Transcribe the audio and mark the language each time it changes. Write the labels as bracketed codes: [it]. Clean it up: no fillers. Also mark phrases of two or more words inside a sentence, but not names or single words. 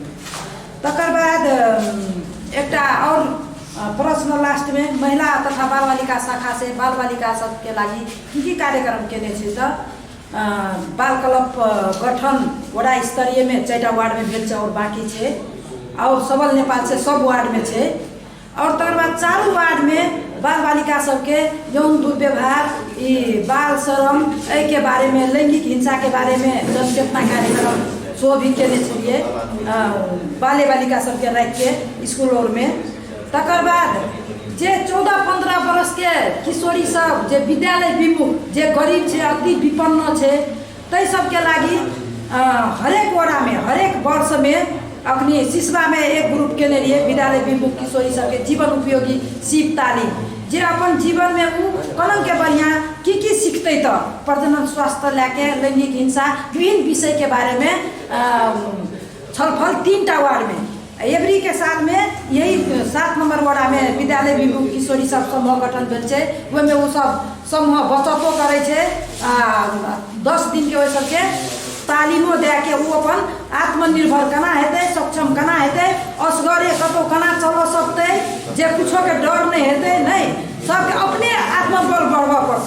[mai] तकर बाद एकटा और प्रश्न लास्ट में महिला तथा बाल बालिका शाखा से बाल बालिका सबके लागि की कार्यक्रम केने छै तऽ बाल क्लब गठन वडा स्तरीय में 4टा वार्ड में भेल छै और बाकी छै, और सबल नेपाल से सब वार्ड में छै। और तकर बाद 4 वार्ड में बाल बालिका सबके यौन दुर्व्यवहार, बाल श्रम के बारे में, लैंगिक हिंसा के बारे में जनचेतना कार्यक्रम सो भी केने छलिए बाले बालिका सबके राखि के स्कूल और में। तकर बाद जे 14-15 बरस के किशोरी सब जे विद्यालय विमुख, जे गरीब छै, अति विपन्न छै, तै सबके लागि हरेक वडा में हरेक वर्ष में अखनी सिसवा में एक ग्रुप केने रहिए विद्यालय विमुख किशोरी सबके जीवन उपयोगी सीप तालीम, जे अपन जीवन में उ कलम के बढ़िया की सीखते तो प्रजनन स्वास्थ्य लेके लैंगिक हिंसा विभिन्न विषय के बारे में छलफल 3टा वार्ड में एवरी के साथ में यही 7 नंबर वार्ड में विद्यालय विमुख किशोरी सब समूह गठन भेल छै। ओहिमे वो सब समूह बचतो करे छै, 10 दिन के ओहि सबके तालीमो दे के वो अपन आत्मनिर्भर केना हेतै, सक्षम केना हेतै, असगरे कतौ केना चल सकतै, जे कुछो के डर नहीं हेतै, नहीं सबके अपने आत्मबल बढ़बऽ पड़तै।